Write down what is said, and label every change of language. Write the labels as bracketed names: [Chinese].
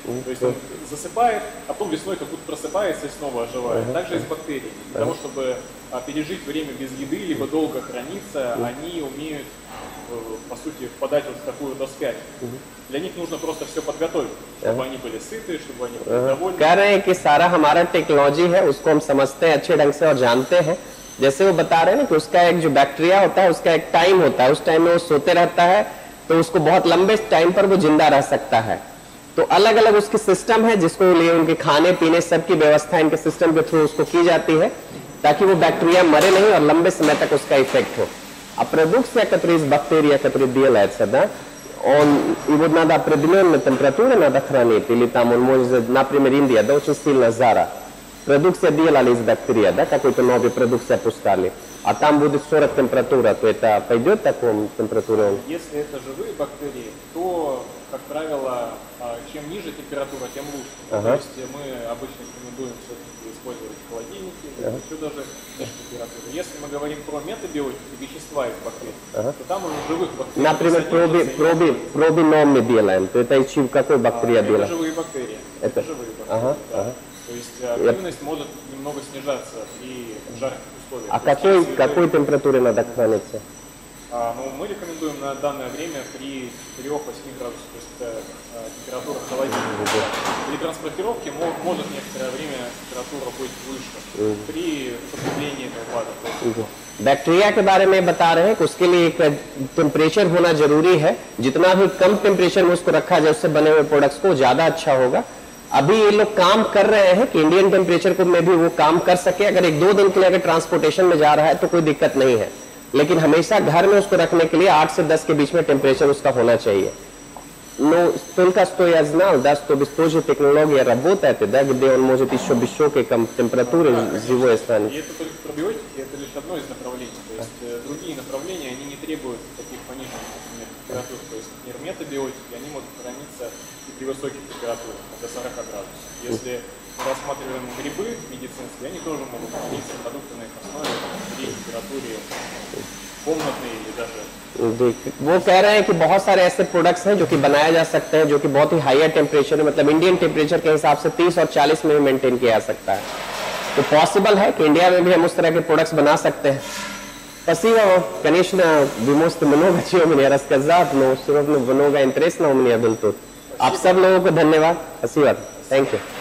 [Russian] То есть он засыпает, а потом весной как будто просыпается и снова оживает. Также и с бактериями. Для того, чтобы пережить время без еды, либо долго храниться, они умеют, по сути, впадать вот в такую спячку. Для них нужно просто все подготовить, чтобы они были сыты, чтобы они были довольны. [Hindi] कह रहे हैं कि सारा हमारा टेक्नोलॉजी है, उसको हम समझते हैं अच्छे ढंग से और जानते हैं। जैसे वो बता रहे हैं ना कि उसका एक जो बैक्टीरिया होता है उसका एक टाइम होता है, उस टाइम में वो सोते रहता है तो उसको बहुत लंबे टाइम पर वो जिंदा रह सकता है। तो अलग अलग उसकी सिस्टम है जिसको लिए उनके खाने पीने सबकी व्यवस्था इनके सिस्टम के थ्रू उसको की जाती है ताकि वो बैक्टीरिया मरे नहीं और लंबे समय तक उसका इफेक्ट हो. [Romanian] A producția către bacteria, către [Russian] делается, да, его надо определенная температура надо хранить, или там он может, например, Индия, да, очень сильно жара. Продукция делали из бактерий, да, какой-то новый продукцию опускали, а там будет 40 температура, то это пойдет такому температуре? Если это живые бактерии, то, как правило, чем ниже температура, тем лучше. То есть мы обычно рекомендуем все-таки использовать холодильники, еще даже ниже температуры. Если мы говорим про метабиотики, вещества из бактерий, то там уже живых бактерий. Например, пробином мы делаем, то это из какой бактерии делаем? Это живые бактерии. Это живые бактерии, да. То есть активность может немного снижаться при жарких условиях. А какой температуре надо храниться? Ну, мы рекомендуем на данное время при 4-8 градусах, то есть это температура холодильника. При транспортировке может некоторое время температура быть выше при употреблении этого БАДа. [Hindi] Bacteria के बारे में बता रहे हैं कि उसके लिए एक टेम्परेचर होना जरूरी है, जितना भी कम टेम्परेचर में उसको रखा जाए उससे बने हुए प्रोडक्ट्स को ज्यादा अच्छा होगा. अभी ये लोग काम कर रहे हैं कि इंडियन टेम्परेचर को में भी वो काम कर सके. अगर 1-2 दिन के लिए अगर ट्रांसपोर्टेशन में जा रहा है तो कोई दिक्कत नहीं है, लेकिन हमेशा घर में उसको रखने के लिए 8 से 10 के बीच में टेम्परेचर उसका होना चाहिए. [Russian] Но только что я знал, да, что без той же технологии работает, да, где он может еще высокой температуры живой останется. И это только пробиотики, это лишь одно из направлений. То есть другие направления, они не требуют таких пониженных, например, температур. То есть, например, метабиотики, они могут храниться и при высоких температурах, до 40 градусов. Если мы рассматриваем грибы медицинские, они тоже могут храниться продукты на их основе при температуре комнатной или даже. [Hindi] वो कह रहे हैं कि बहुत सारे ऐसे प्रोडक्ट्स हैं जो कि बनाए जा सकते हैं जो कि बहुत ही हायर टेम्परेचर में, मतलब इंडियन टेम्परेचर के हिसाब से 30 और 40 में भी मेंटेन किया जा सकता है. तो पॉसिबल है कि इंडिया में भी हम उस तरह के प्रोडक्ट्स बना सकते हैं. [Russian] Спасибо, конечно, вы можете много чего мне рассказать, но все равно много интересного у меня было тут. [Hindi] आप सब लोगों को धन्यवाद. [Russian] спасибо. [English] Thank you.